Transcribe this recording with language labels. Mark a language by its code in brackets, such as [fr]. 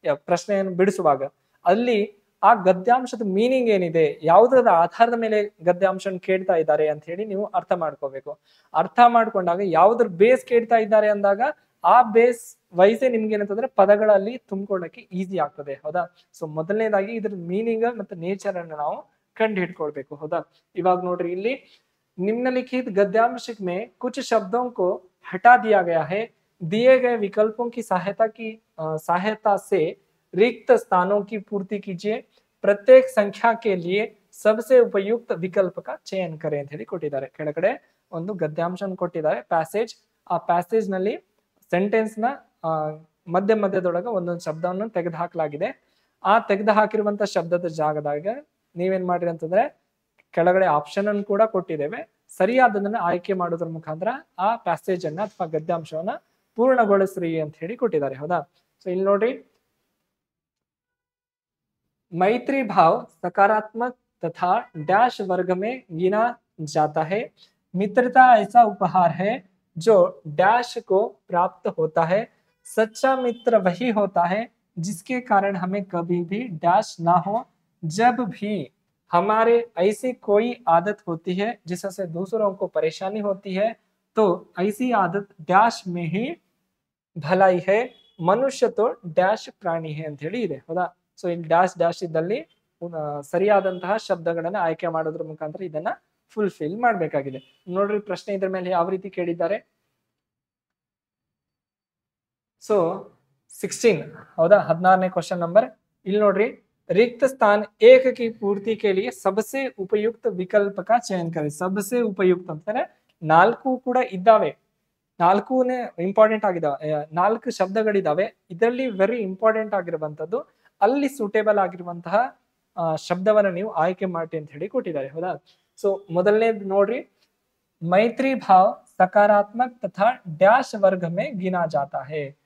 [kn] ಪ್ರಶ್ನೆಯನ್ನು ಬಿಡಿಸುವಾಗ ಅಲ್ಲಿ ಆ ಗದ್ಯಾಂಶದ ಮೀನಿಂಗ್ ಏನಿದೆ, ಯಾವುದರ ಆಧಾರದ ಮೇಲೆ ಗದ್ಯಾಂಶ ಕೇಳ್ತಾ ಇದ್ದಾರೆ ಅಂತ ಹೇಳಿ ನೀವು ಅರ್ಥ ಮಾಡ್ಕೋಬೇಕು. ಅರ್ಥ ಮಾಡ್ಕೊಂಡಾಗ ಯಾವ್ದ್ರ ಬೇಸ್ ಕೇಳ್ತಾ ಇದ್ದಾರೆ ಅಂದಾಗ ಆ ಬೇಸ್ ವೈಸೆ ನಿಮ್ಗೆ ಏನಂತಂದ್ರೆ ಪದಗಳಲ್ಲಿ ತುಂಬಿಕೊಳ್ಳಕ್ಕೆ ಈಸಿ ಆಗ್ತದೆ. ಹೌದಾ? ಸೊ ಮೊದಲನೇದಾಗಿ ಇದ್ರ ಮೀನಿಂಗ್ ಮತ್ತೆ ನೇಚರ್ ಅನ್ನು ನಾವು ಕಂಡು ಹಿಡ್ಕೊಳ್ಬೇಕು. ಹೌದಾ? ಇವಾಗ ನೋಡ್ರಿ, ಇಲ್ಲಿ [hi] निम्नलिखित गद्यांश में कुछ शब्दों को हटा दिया गया है. दिए गए विकल्पों की सहायता से रिक्त स्थानों की पूर्ति कीजिए. प्रत्येक संख्या के लिए सबसे उपयुक्त विकल्प का चयन करें [kn] ಅಂತ ಹೇಳಿ ಕೊಟ್ಟಿದ್ದಾರೆ. ಕೆಳಗಡೆ ಒಂದು ಗದ್ಯಾಂಶ ಕೊಟ್ಟಿದ್ದಾರೆ ಪ್ಯಾಸೇಜ್. ಆ ಪ್ಯಾಸೇಜ್ ನಲ್ಲಿ ಸೆಂಟೆನ್ಸ್ ನ ಮಧ್ಯದೊಳಗೆ ಒಂದೊಂದು ಶಬ್ದವನ್ನು ತೆಗೆದು ಹಾಕಲಾಗಿದೆ. ಆ ತೆಗೆದು ಹಾಕಿರುವಂತ ಶಬ್ದದ ಜಾಗದಾಗ ನೀವೇನ್ ಮಾಡ್ರಿ ಅಂತಂದ್ರೆ ಕೆಳಗಡೆ ಆಪ್ಷನ್ ಅನ್ನು ಕೂಡ ಕೊಟ್ಟಿದ್ದೇವೆ. ಸರಿಯಾದದನ್ನ ಆಯ್ಕೆ ಮಾಡೋದ್ರ ಮುಖಾಂತರ ಆ ಪ್ಯಾಸೇಜ್ ಅನ್ನ ಅಥವಾ ಗದ್ಯಾಂಶವನ್ನ ಪೂರ್ಣಗೊಳಿಸ್ರಿ ಅಂತ ಹೇಳಿ ಕೊಟ್ಟಿದ್ದಾರೆ. ಹೌದಾ? ಸೊ ಇಲ್ಲಿ ನೋಡ್ರಿ, [hi] मैत्री भाव सकारात्मक तथा डैश वर्ग में गिना जाता है. मित्रता ऐसा उपहार है जो डैश को प्राप्त होता है. सच्चा मित्र वही होता है जिसके कारण हमें कभी भी डैश ना हो. जब भी हमारे ऐसी कोई आदत होती है जिससे दूसरों को परेशानी होती है तो ऐसी आदत डैश में ही भलाई है. मनुष्य तो डैश प्राणी है [kn] ಅಂತ ಹೇಳಿ ಇದೆ. ಹೌದಾ? ಸೊ ಇಲ್ಲಿ ಡ್ಯಾಶ್ ಇದ್ದಲ್ಲಿ ಸರಿಯಾದಂತಹ ಶಬ್ದಗಳನ್ನ ಆಯ್ಕೆ ಮಾಡೋದ್ರ ಮುಖಾಂತರ ಇದನ್ನ ಫುಲ್ಫಿಲ್ ಮಾಡ್ಬೇಕಾಗಿದೆ. ನೋಡ್ರಿ, ಪ್ರಶ್ನೆ ಇದ್ರ ಮೇಲೆ ಯಾವ ರೀತಿ ಕೇಳಿದ್ದಾರೆ. ಸೊ 16, ಹೌದಾ? 16ನೇ ಕ್ವಶನ್ ನಂಬರ್. [hi] ಇಲ್ಲಿ ನೋಡ್ರಿ, रिक्त स्थान एक की पूर्ति के लिए सबसे उपयुक्त विकल्प का चयन करें. सबसे उपयुक्त [kn] ಅಂತಾರೆ 4 ಕೂಡ ಇದ್ದಾವೆ. 4ನೇ ಇಂಪಾರ್ಟೆಂಟ್ ಆಗಿದಾವೆ. 4 ಶಬ್ದಗಳಿದಾವೆ. ಇದರಲ್ಲಿ ವೆರಿ ಇಂಪಾರ್ಟೆಂಟ್ ಆಗಿರುವಂತದ್ದು ಅಲ್ಲಿ ಸೂಟೇಬಲ್ ಆಗಿರುವಂತಹ ಶಬ್ದವನ್ನ ನೀವು ಆಯ್ಕೆ ಮಾಡಿ ಅಂತ ಹೇಳಿ ಕೊಟ್ಟಿದ್ದಾರೆ. ಹೌದಾ? ಸೊ ಮೊದಲನೇದು ನೋಡ್ರಿ, [hi] मैत्री भाव सकारात्मक तथा ಡ್ಯಾಶ್ ವರ್ಗ ಮೇ ಗಿನಾ ಜಾತಾ ಹೇ.